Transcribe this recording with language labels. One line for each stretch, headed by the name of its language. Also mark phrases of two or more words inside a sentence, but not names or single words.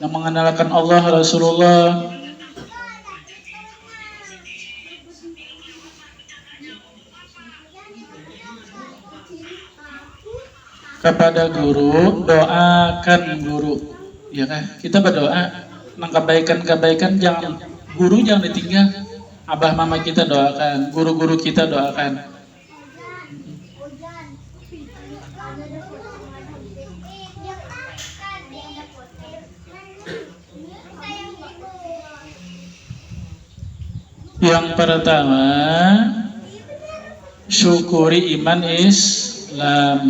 Indonesian: yang mengenalkan Allah, Rasulullah. Kepada guru, doakan guru, ya kan? Kita berdoa, nang kebaikan jangan guru jangan ditinggal. Abah mama kita doakan, guru-guru kita doakan. Yang pertama, syukuri iman Islam.